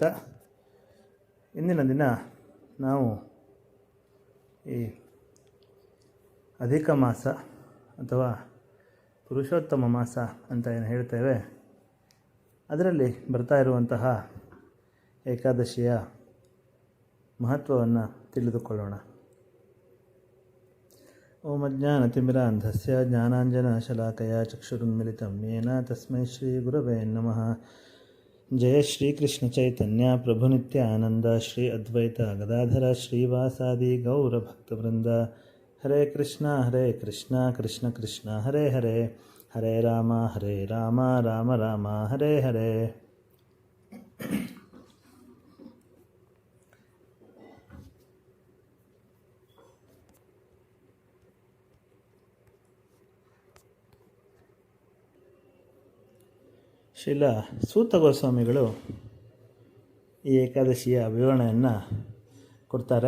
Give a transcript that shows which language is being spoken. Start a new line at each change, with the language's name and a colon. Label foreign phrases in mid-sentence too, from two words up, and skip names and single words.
Kannada: ಇಂದಿನ ದಿನ ನಾವು ಈ ಅಧಿಕ ಮಾಸ ಅಥವಾ ಪುರುಷೋತ್ತಮ ಮಾಸ ಅಂತ ಏನು ಹೇಳ್ತೇವೆ, ಅದರಲ್ಲಿ ಬರ್ತಾ ಇರುವಂತಹ ಏಕಾದಶಿಯ ಮಹತ್ವವನ್ನು ತಿಳಿದುಕೊಳ್ಳೋಣ.
Sanskrit: ಓಂ ಅಜ್ಞಾನತಿಮಿರಾಂಧಸ್ಯ ಜ್ಞಾನಾಂಜನಶಲಾಕಯ ಚಕ್ಷುರುನ್ಮಿಲಿತಂ ಯೇನ ತಸ್ಮೈ ಶ್ರೀ ಗುರವೇ ನಮಃ. ಜಯ ಶ್ರೀಕೃಷ್ಣ ಚೈತನ್ಯ ಪ್ರಭು ನಿತ್ಯಾನಂದ ಶ್ರೀ ಅದ್ವೈತ ಗದಾಧರ ಶ್ರೀವಾಸಾದಿ ಗೌರಭಕ್ತವೃಂದ. ಹರೇ ಕೃಷ್ಣ ಕೃಷ್ಣ ಕೃಷ್ಣ ಹರೇ ಹರೇ, ಹರೇ ರಾಮ ರಾಮ ರಾಮ ಹರೇ ಹರೇ.
Kannada: ಶ್ರೀಲ ಸೂತ ಗೋಸ್ವಾಮಿಗಳು ಈ ಏಕಾದಶಿಯ ವಿವರಣೆಯನ್ನು ಕೊಡ್ತಾರೆ.